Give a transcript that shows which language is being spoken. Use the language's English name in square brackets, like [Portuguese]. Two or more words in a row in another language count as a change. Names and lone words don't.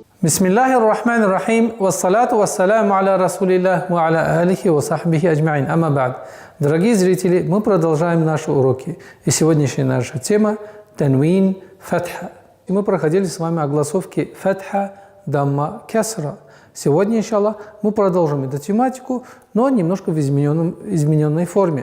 [Arabic] بسم الله الرحمن الرحيم والصلاة والسلام على رسول الله وعلى آله وصحبه أجمعين. أما بعد. [Russian] Дорогие зрители, мы продолжаем наши уроки. И сегодняшняя наша тема – [Arabic] تنوين فتحة. [Russian] И мы проходили с вами огласовки [Arabic] فتحة، ضمة، كسرة. [Russian] Сегодня, иншаллах, мы продолжим эту тематику, но немножко в измененной форме.